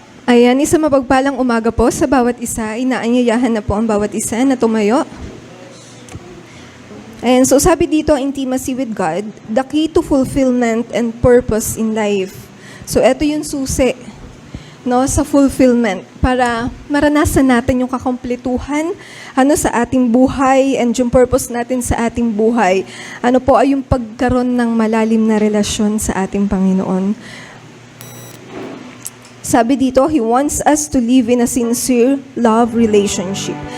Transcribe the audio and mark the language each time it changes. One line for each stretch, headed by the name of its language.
Filipino: Ayan, isang mapagpalang umaga po sa bawat isa. Inaanyayahan na po ang bawat isa na tumayo.
English: Ayan, so
Filipino: sabi dito,
English: intimacy with God, the key to fulfillment and purpose in life.
Filipino: So ito yung susi, no, sa fulfillment para maranasan natin yung kakumpletuhan sa ating buhay and yung purpose natin sa ating buhay. Ano po ay yung pagkaroon ng malalim na relasyon sa ating Panginoon. Sabi dito,
English: He wants us to live in a sincere love relationship.